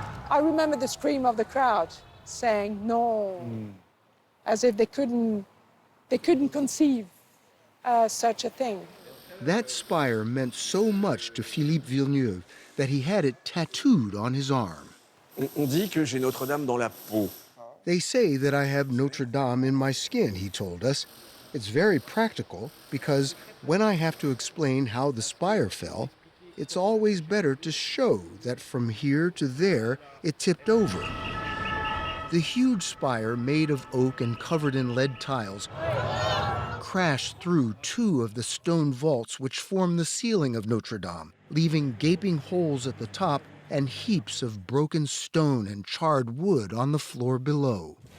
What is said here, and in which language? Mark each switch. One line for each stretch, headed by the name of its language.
English: I remember the scream of the crowd saying no, as if they couldn't conceive such a thing. That spire meant so much to Philippe Villeneuve that he had it tattooed on his arm.
French: On dit que j'ai Notre Dame dans la peau.
English: They say that I have Notre Dame in my skin, he told us. It's very practical because when I have to explain how the spire fell, it's always better to show that from here to there it tipped over. The huge spire, made of oak and covered in lead tiles, crashed through 2 of the stone vaults which form the ceiling of Notre Dame, leaving gaping holes at the top and heaps of broken stone and charred wood on the floor below.